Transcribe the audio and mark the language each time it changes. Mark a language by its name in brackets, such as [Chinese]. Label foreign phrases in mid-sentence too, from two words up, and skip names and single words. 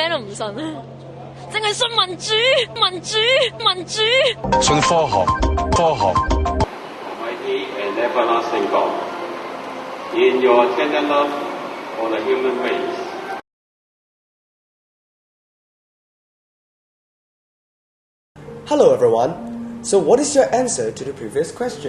[Cantonese] 信啊，淨係信民主、民主、民主。信科學，科學。 [English] Almighty and everlasting God, in your tender love for the human race. Hello everyone. So what is your answer to the previous question?